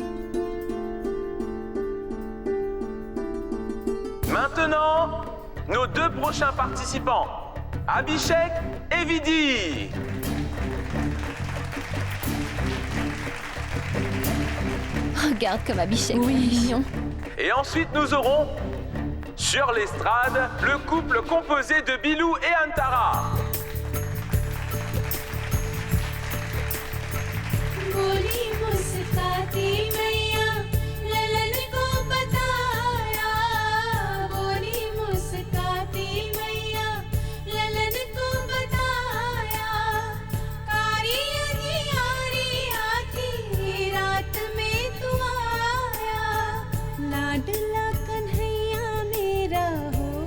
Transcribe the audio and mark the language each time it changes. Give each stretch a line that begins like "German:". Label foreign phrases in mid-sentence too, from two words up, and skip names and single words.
French: Maintenant, nos deux prochains participants, Abhishek et Vidi. Regarde comme Abhishek est mignon. Et ensuite, nous aurons, sur l'estrade, le couple composé de Bilou et Antara.
Hindi: बोली मुस्काती मैया ललन को बताया बोली मुस्काती मैया ललन को बताया कारी अंधियारी आती रात में तू आया लाडला कन्हैया मेरा हो